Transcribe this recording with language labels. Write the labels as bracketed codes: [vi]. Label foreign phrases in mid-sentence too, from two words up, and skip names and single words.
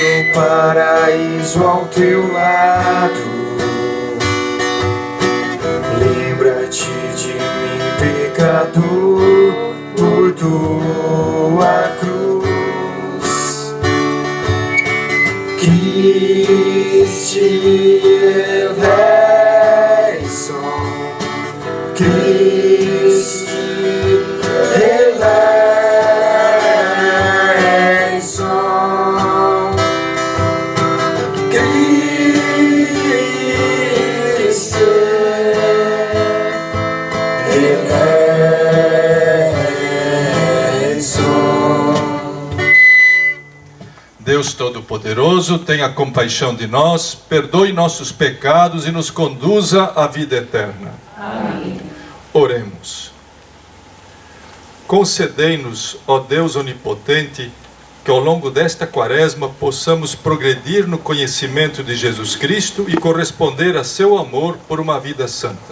[pt] paraíso ao teu lado. Lembra-te de mim, pecador, por tua cruz. [el] Christe eleison, Christe eleison, Christe eleison. [pt] Deus Todo-Poderoso, tenha compaixão de nós, perdoe nossos pecados e nos conduza à vida eterna. Amém. Oremos. Concedei-nos, ó Deus Onipotente, que ao longo desta quaresma possamos progredir no conhecimento de Jesus Cristo e corresponder a seu amor por uma vida santa.